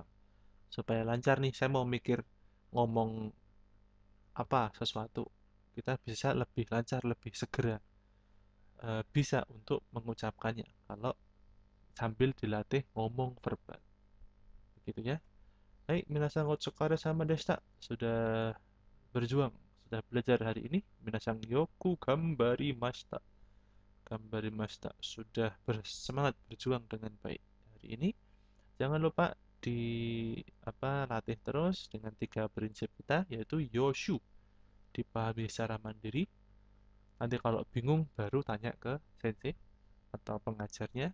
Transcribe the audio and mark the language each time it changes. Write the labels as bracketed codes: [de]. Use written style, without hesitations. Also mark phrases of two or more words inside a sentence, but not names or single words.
[id] Supaya lancar nih, saya mau mikir ngomong apa sesuatu, kita bisa lebih lancar, lebih segera bisa untuk mengucapkannya kalau sambil dilatih ngomong verbal. Begitu ya. Baik, [ja] 皆さんお疲れ様です. [id] Sudah berjuang, sudah belajar hari ini. [ja] 皆さんよく頑張りました。頑張りました. [id] Sudah bersemangat berjuang dengan baik hari ini. Jangan lupa di latih terus dengan 3 prinsip kita, yaitu yoshu, dipahami secara mandiri. Nanti kalau bingung baru tanya ke sensei atau pengajarnya.